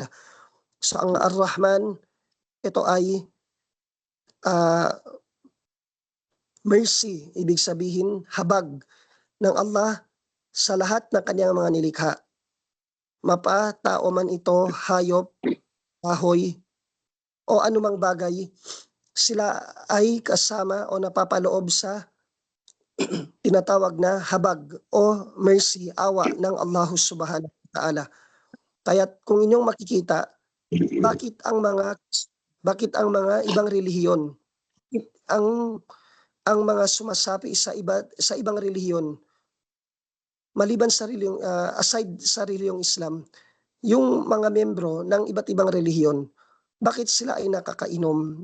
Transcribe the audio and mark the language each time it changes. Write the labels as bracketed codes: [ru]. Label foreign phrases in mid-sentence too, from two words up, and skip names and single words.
[tl] So ang Ar-Rahman, ito ay Mercy, ibig sabihin habag ng Allah sa lahat ng kanyang mga nilikha. Mapa, tao man ito, hayop, kahoy, o anumang bagay, sila ay kasama o napapaloob sa tinatawag na habag o mercy, awa ng Allah [ar] سبحانه وتعالى. [tl] Kaya kung inyong makikita, bakit ang mga ibang relihiyon, ang mga sumasapi sa ibang relihiyon, maliban sa aside sa relihiyong Islam, yung mga membro ng iba't ibang relihiyon, bakit sila ay nakakainom?